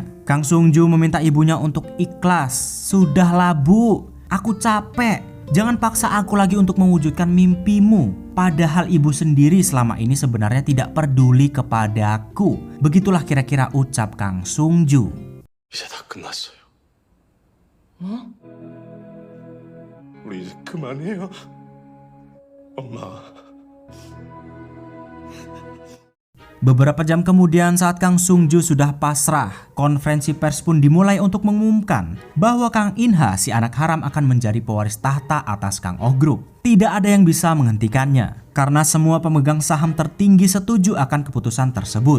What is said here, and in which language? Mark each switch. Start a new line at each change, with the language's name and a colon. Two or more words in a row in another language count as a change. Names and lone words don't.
Indonesian: Kang Sungju meminta ibunya untuk ikhlas. "Sudahlah Bu, aku capek. Jangan paksa aku lagi untuk mewujudkan mimpimu. Padahal ibu sendiri selama ini sebenarnya tidak peduli kepadaku." Begitulah kira-kira ucap Kang Sungju.
Korean: 이제 다 끝났어요. 우리 이제 그만해요. 엄마.
Indonesian: Beberapa jam kemudian saat Kang Sungju sudah pasrah, konferensi pers pun dimulai untuk mengumumkan bahwa Kang In-ha si anak haram akan menjadi pewaris tahta atas Kang Oh Group. Tidak ada yang bisa menghentikannya karena semua pemegang saham tertinggi setuju akan keputusan tersebut.